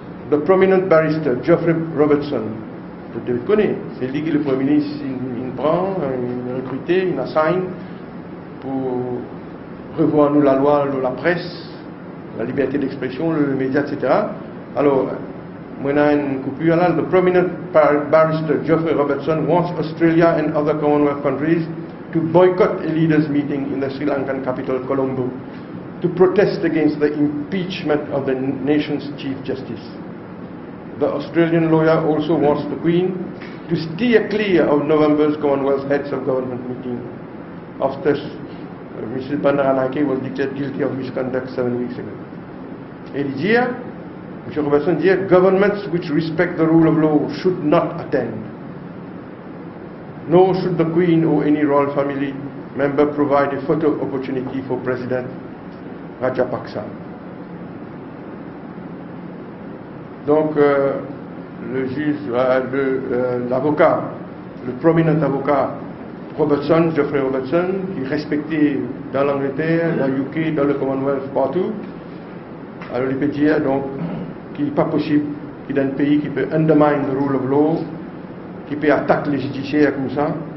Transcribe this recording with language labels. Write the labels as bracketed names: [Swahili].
[French] The prominent barrister, Geoffrey Robertson. Vous le connaissez, c'est lui qui le Premier ministre, il prend, il recrute, il assign pour revoir nous la loi, la presse, la liberté d'expression, le média, etc. Alors, moi, une coupure là. [English] The prominent barrister Geoffrey Robertson wants Australia and other Commonwealth countries to boycott a leaders' meeting in the Sri Lankan capital, Colombo, to protest against the impeachment of the nation's Chief Justice. The Australian lawyer also wants the Queen to steer clear of November's Commonwealth Heads of Government meeting after Mrs. Bandaranake was declared guilty of misconduct 7 weeks ago. Et il dit, M. Robertson dit, governments which respect the rule of law should not attend. Nor should the Queen or any royal family member provide a photo opportunity for President Rajapaksa. [French] Donc, le juge, l'avocat, le prominent avocat Robertson, Geoffrey Robertson, qui est respecté dans l'Angleterre, dans le UK, dans le Commonwealth, partout, alors il peut dire donc qu'il n'est pas possible qu'il y ait un pays qui peut undermine the rule of law, qui peut attaquer les judiciaires comme ça.